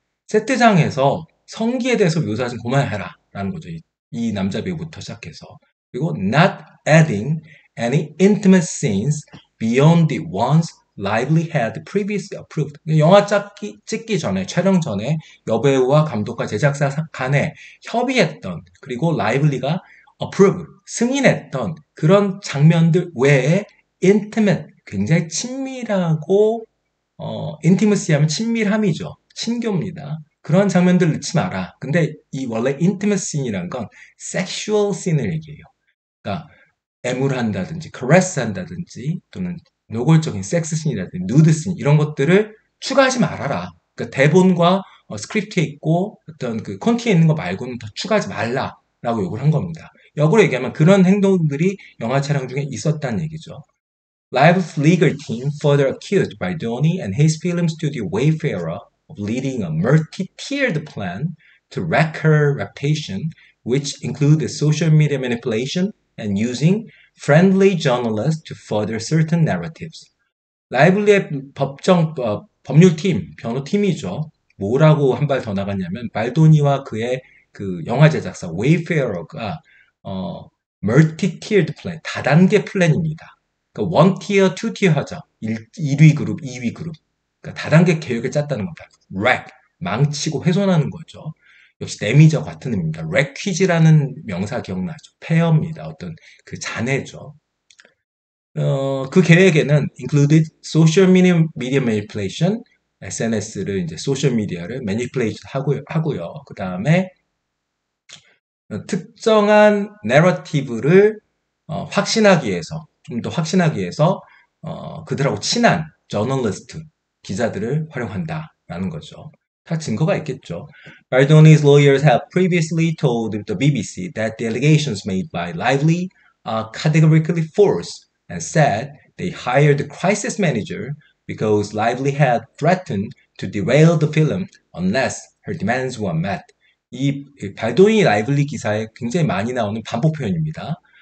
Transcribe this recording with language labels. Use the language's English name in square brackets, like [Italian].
[Korean] 세트장에서 성기에 대해서 묘사하지 그만해라 라는 거죠. 이 남자 배우부터 시작해서. [English] 그리고 not adding any intimate scenes beyond the ones Lively had previously approved. [Korean] 영화 찍기 전에, 촬영 전에 여배우와 감독과 제작사 간에 협의했던 그리고 라이블리가 approve, 승인했던 그런 장면들 외에 intimate, 굉장히 친밀하고, intimacy 하면 친밀함이죠. 친교입니다. 그런 장면들 넣지 마라. 근데 이 원래 intimacy 씬이란 건 sexual 씬을 얘기해요. 그러니까 애물한다든지, caress 한다든지, 또는 노골적인 섹스 씬이라든지, 누드 씬, 이런 것들을 추가하지 말아라. 그러니까 대본과 스크립트에 있고 어떤 그 콘티에 있는 거 말고는 더 추가하지 말라라고 요구를 한 겁니다. 역으로 얘기하면 그런 행동들이 영화 촬영 중에 있었다는 얘기죠. [English] Live's legal team further accused Baldoni and his film studio Wayfarer of leading a multi-tiered plan to wreck her reputation, which included social media manipulation and using friendly journalists to further certain narratives. [Korean] 라이블리의 법률팀, 변호팀이죠. 뭐라고 한 발 더 나갔냐면 발도니와 그의 그 영화 제작사 웨이페어가 멀티-tiered 플랜, 다단계 플랜입니다. 그러니까 원 티어, 투 티어 하자. 1위 그룹, 2위 그룹. 그러니까 다단계 계획을 짰다는 겁니다. wreck, 망치고 훼손하는 거죠. 역시 데미지와 같은 의미입니다. wreck이라는 명사 기억나죠? 폐허입니다. 어떤 그 잔해죠. 그 계획에는 [English] included social media manipulation, [Korean] SNS를 이제 소셜 미디어를 manipulate 하고요. 그 다음에 특정한 내러티브를 확신하기 위해서, 좀 더 확신하기 위해서 그들하고 친한 저널리스트, 기자들을 활용한다라는 거죠. 다 증거가 있겠죠. [English] Baldoni's lawyers have previously told the BBC that the allegations made by Lively are categorically false and said they hired the crisis manager because Lively had threatened to derail the film unless her demands were met. [Korean] 이 발도니 라이블리 기사에 굉장히 많이 나오는 반복 표현입니다.